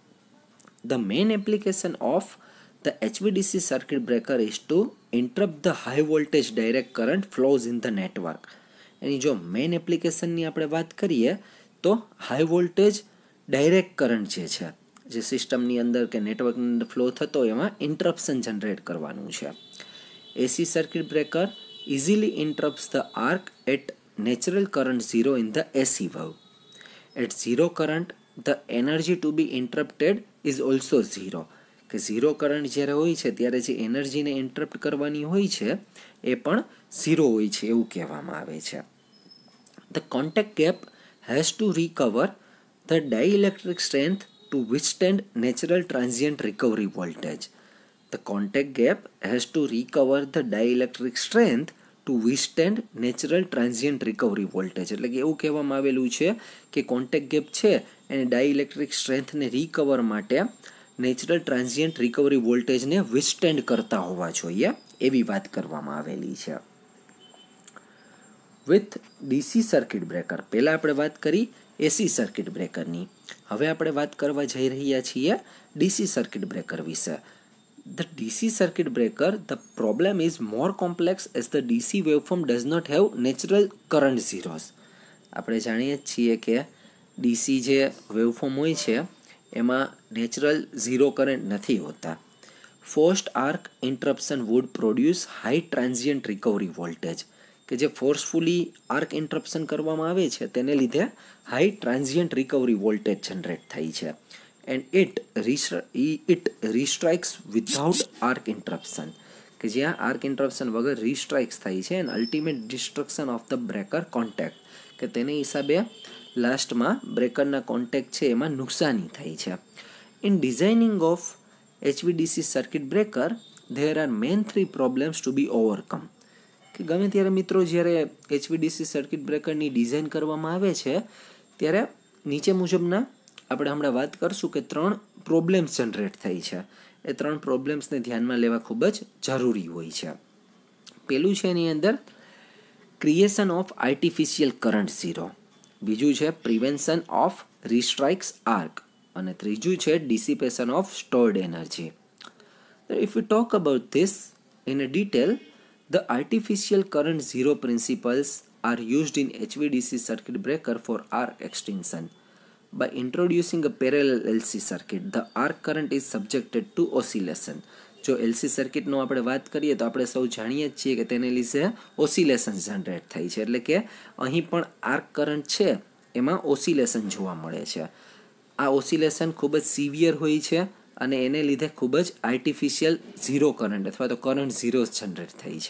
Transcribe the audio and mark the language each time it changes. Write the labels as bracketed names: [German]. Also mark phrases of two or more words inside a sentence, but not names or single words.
[English] the main application of the HVDC circuit breaker is to interrupt the high voltage direct current flows in the network. [Gujarati] એની જો [English] main applicationની [Gujarati] આપણે વાત કરીએ તો [English] high voltage direct current [Gujarati] જે સિસ્ટમની અંદર કે નેટવર્કની અંદર ફ્લો થતો એમાં ઇન્ટરપ્શન જનરેટ કરવાનું છે. [English] AC circuit breaker easily interrupts the arc at natural current zero in the AC valve. At zero current, the energy to be interrupted is also zero. [Gujarati] કે [English] zero current [Gujarati] જ્યારે હોય છે ત્યારે જે [English] energyને interrupt [Gujarati] કરવાની હોય છે એ પણ ઝીરો હોય છે એવું કહેવામાં આવે છે. [English] The contact gap has to recover the dielectric strength to withstand natural transient recovery voltage. The contact gap has to recover the dielectric strength to withstand natural transient recovery voltage. [Gujarati] એટલે કે એવું કહેવામાં આવેલું છે કે [English] contact gap [Gujarati] છે એને [English] dielectric strengthને [Gujarati] રિકવર માટે [English] natural transient recovery voltageને withstand [Gujarati] કરતા હોવા જોઈએ એવી વાત કરવામાં આવેલી છે. [English] with DC circuit breaker, [Gujarati] પહેલાં આપણે વાત કરી [English] AC circuit breakerની, [Gujarati] હવે આપણે વાત કરવા જઈ રહ્યા છીએ [English] DC circuit breaker [Gujarati] વિશે. [English] The DC circuit breaker, the problem is more complex as the DC waveform does not have natural current zeros. [Gujarati] આપણે જાણીએ છીએ કે ડીસી જે વેવફોર્મ હોય છે એમાં [English] natural zero current [Gujarati] નથી હોતા. [English] forced arc interruption would produce high transient recovery voltage, [Gujarati] કે જે ફોર્સફુલી [English] arc interruption [Gujarati] કરવામાં આવે છે તેને લીધે [English] high transient recovery voltage generate [Gujarati] થાય છે. [English] And it restrikes without arc interruption, [Gujarati] કે જ્યાં [English] arc interruption [Gujarati] વગર રીસ્ટ્રાઇક્સ થાય છે [English] and ultimate destruction of the breaker contact, [Gujarati] કે તેને હિસાબે લાસ્ટમાં બ્રેકરના કોન્ટેક્ટ છે એમાં નુકસાની થાય છે. [English] In designing of HVDC circuit breaker there are main three problems to be overcome. [Gujarati] કે ગમે ત્યારે મિત્રો જ્યારે [English] HVDC circuit breakerની [Gujarati] ડિઝાઇન કરવામાં આવે છે ત્યારે નીચે મુજબના આપણે હમણાં વાત કરશું કે [English] 3 problems generate [Gujarati] થઈ છે. એ 3 પ્રોબ્લેમ્સને ધ્યાનમાં લેવા ખૂબ જ જરૂરી હોય છે. પહેલું છે એની અંદર [English] creation of artificial current zero, [Gujarati] બીજું છે [English] prevention of restrikes arc [Gujarati] અને ત્રીજું છે [English] dissipation of stored energy. if you talk about this in a detail, the artificial current zero principles are used ઇન HVDC circuit breaker for arc extinction. By introducing a parallel LC circuit, the arc current is subjected to oscillation. [Gujarati] જો [English] LC circuitનો [Gujarati] આપણે વાત કરીએ તો આપણે સૌ જાણીએ જ છીએ કે તેને લીધે ઓસિલેશન જનરેટ થાય છે, એટલે કે અહીં પણ [English] arc current [Gujarati] છે એમાં ઓસિલેશન જોવા મળે છે. આ ઓસિલેશન ખૂબ જ સિવિયર હોય છે અને એને લીધે ખૂબ જ [English] artificial zero current [Gujarati] અથવા તો [English] current zero generate [Gujarati] થઈ છે.